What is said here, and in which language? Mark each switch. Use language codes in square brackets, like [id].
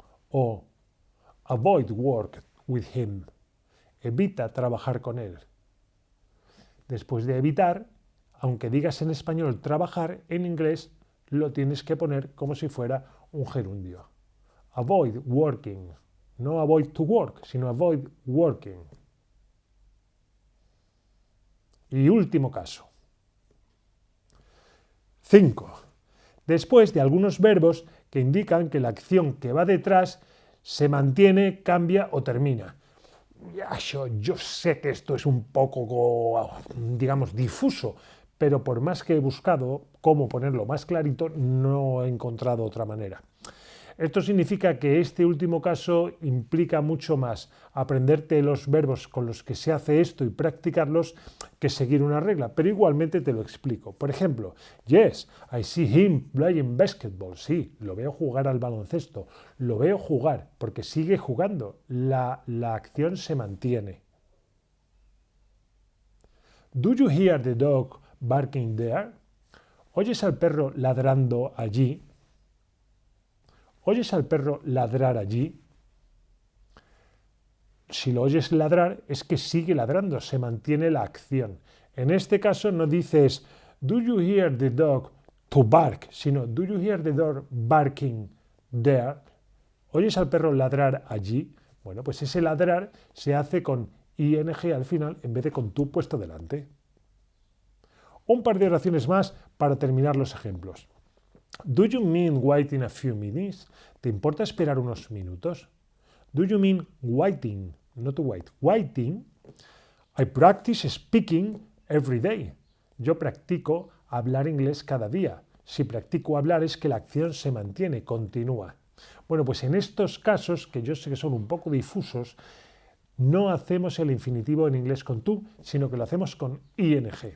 [en] O avoid work with him. [es] Evita trabajar con él. Después de evitar, aunque digas en español trabajar, en inglés lo tienes que poner como si fuera un gerundio. [en] Avoid working. No avoid to work, sino avoid working. [es] Y último caso. 5. Después de algunos verbos que indican que la acción que va detrás se mantiene, cambia o termina. Yo sé que esto es un poco, digamos, difuso, pero por más que he buscado cómo ponerlo más clarito, no he encontrado otra manera. Esto significa que este último caso implica mucho más aprenderte los verbos con los que se hace esto y practicarlos que seguir una regla, pero igualmente te lo explico. Por ejemplo, [en] yes, I see him playing basketball. [es] Sí, lo veo jugar al baloncesto. Lo veo jugar porque sigue jugando. La acción se mantiene. [en] Do you hear the dog barking there? [es] ¿Oyes al perro ladrando allí? ¿Oyes al perro ladrar allí? Si lo oyes ladrar, es que sigue ladrando, se mantiene la acción. En este caso no dices, [en] do you hear the dog to bark, [es] sino, [en] do you hear the dog barking there? [es] ¿Oyes al perro ladrar allí? Bueno, pues ese ladrar se hace con ing al final en vez de con tu puesto delante. Un par de oraciones más para terminar los ejemplos. [en] Do you mean waiting a few minutes? [es] ¿Te importa esperar unos minutos? [en] Do you mean waiting? Not to wait. Waiting. I practice speaking every day. [es] Yo practico hablar inglés cada día. Si practico hablar es que la acción se mantiene, continúa. Bueno, pues en estos casos, que yo sé que son un poco difusos, no hacemos el infinitivo en inglés con tú, sino que lo hacemos con ing.